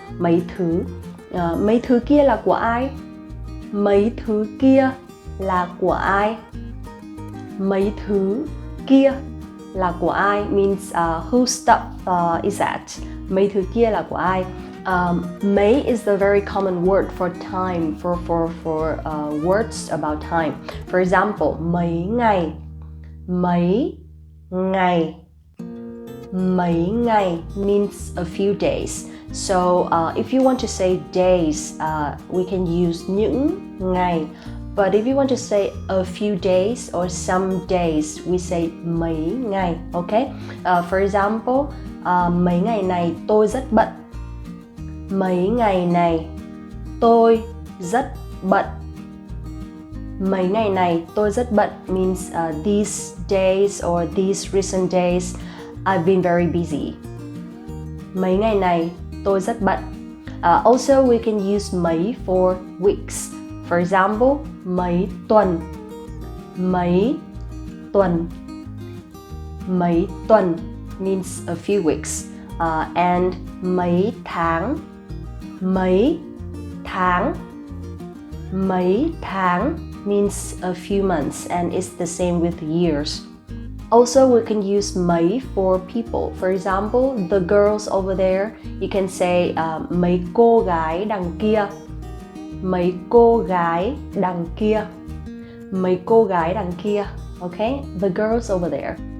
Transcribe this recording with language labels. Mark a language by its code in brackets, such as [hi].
[vi] Mấy thứ, mấy thứ kia là của ai? Mấy thứ kia là của ai? Mấy thứ kia là của ai [en] means whose stuff is that? [vi] Mấy thứ kia là của ai? [en] Mấy is the very common word for time, for words about time. For example, [vi] mấy ngày, mấy ngày, mấy ngày [en] means a few days. So if you want to say days, we can use những ngày. But if you want to say a few days or some days, we say mấy ngày, okay? For example, [vi] mấy ngày này tôi rất bận. Mấy ngày này tôi rất bận. Mấy ngày này tôi rất bận [en] means these days or these recent days I've been very busy. [vi] Mấy ngày này tôi rất bận. [en] Also, we can use mấy for weeks. For example, [vi] mấy tuần, mấy tuần, mấy tuần [en] means a few weeks. And [vi] mấy tháng, mấy tháng, mấy tháng [en] means a few months, and it's the same with years. Also, we can use mấy for people. For example, the girls over there, you can say [vi] mấy cô gái đằng kia. Mấy cô gái đằng kia. Mấy cô gái đằng kia. [en] Okay? The girls over there.